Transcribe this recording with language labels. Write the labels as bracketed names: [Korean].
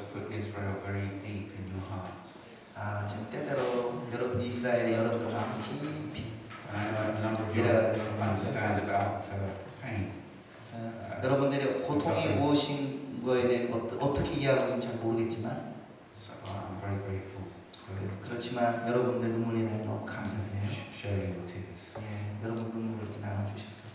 [English] Israel very deep in your hearts. [Korean] 아, 지금 때때로 여러분 이스라엘의 여러분들 마음 깊이 [English] And I know a number of you understand about pain. [Korean] 여러분들이 고통이 무엇인 거에 대해서 어떻게 이해하고 있는지 잘 모르겠지만 [English] So I'm very grateful for [Korean] 그렇지만 여러분들 눈물이 나요. 너무 감사드려요. [English] sharing your tears. [Korean] 예, 여러분 눈물을 이렇게 나눠주셔서